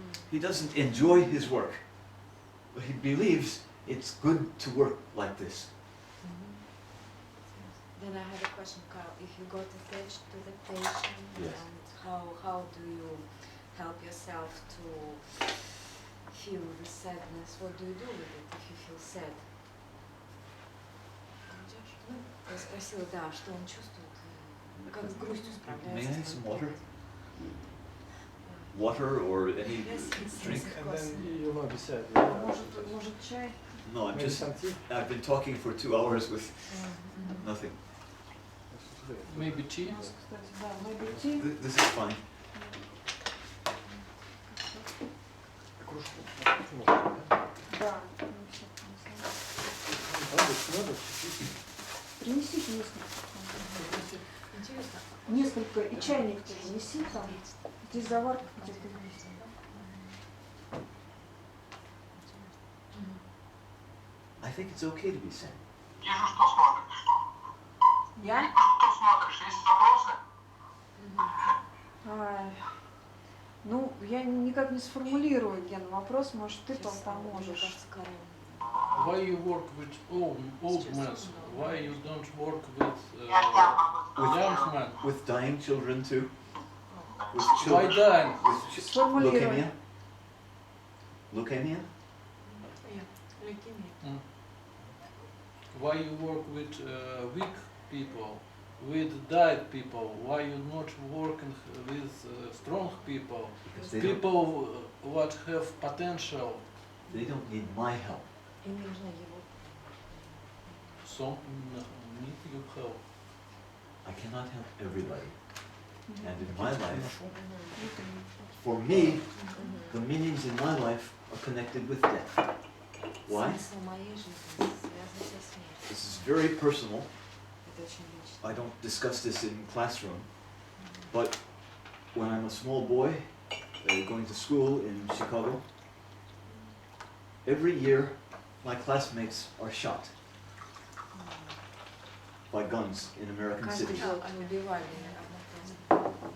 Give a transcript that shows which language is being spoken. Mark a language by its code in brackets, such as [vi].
[en] He doesn't enjoy his work, but he believes it's good to work like this. Then I have a question, Carl. If you go to the patient, Yes. and how do you help yourself to feel the sadness? What do you do with it if you feel sad? [ru] Ну, я спросила, да, что он чувствует, как с грустью справляется. [en] May I have some water? Water or any drink? And then you'll not be sad. [ru] Может чай? [en] No, Maybe some tea? I've been talking for 2 hours with nothing. Maybe tea? [ru] У нас, кстати, да, [en] maybe tea. This is fine. [ru] Кружку. Можно, да? Да. Надо. Принесите несколько. Интересно. Несколько. И чайник тоже неси там. Здесь заварка где-то есть. [en] I think it's okay to be sad. [ru] Вижу, что смотришь. Я? Что смотришь? Есть вопросы? Ну, я никак не сформулирую, Ген, вопрос, может, ты поможешь. [en] Why you work with old men? Why you don't work with young men? With dying children too. With Why children. dying? With [ru] Сформулируй. [en] leukemia. Leukemia? Leukemia. Why you work with weak people, with died people? Why you not working with strong people? Because People what have potential. they don't need my help. [ru] Им нужна его. [en] Some need you help. I cannot help everybody. And in my life, for me, the meanings in my life are connected with death. Why? [ru] Смысл моей жизни связан со смертью. [en] This is very personal. [ru] Это очень лично. [en] I don't discuss this in classroom, but when I'm a small boy going to school in Chicago, every year my classmates are shot by guns in American [ru] Каждый [en] cities. [ru] год убивали одноклассников.